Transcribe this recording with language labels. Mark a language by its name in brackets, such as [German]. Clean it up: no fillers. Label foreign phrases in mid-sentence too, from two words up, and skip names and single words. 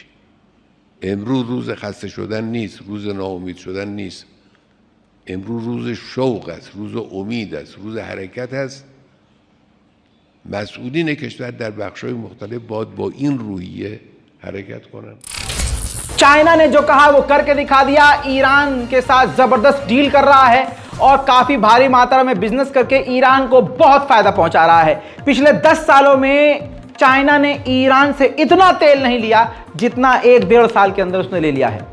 [Persian] امروز روز خسته شدن نیست، روز ناامید شدن نیست. امروز روز شوق است، روز امید است، روز حرکت است. مسئولین کشور در بخش‌های مختلف باید با این روحیه حرکت کنند. [Hindi] चाइना ने जो कहा वो करके दिखा दिया। ईरान के साथ जबरदस्त डील कर रहा है और काफी भारी मात्रा में बिजनेस करके ईरान को बहुत फायदा पहुंचा रहा है। पिछले 10 सालों में चाइना ने ईरान से इतना तेल नहीं लिया जितना 1-1.5 साल के अंदर उसने ले लिया है।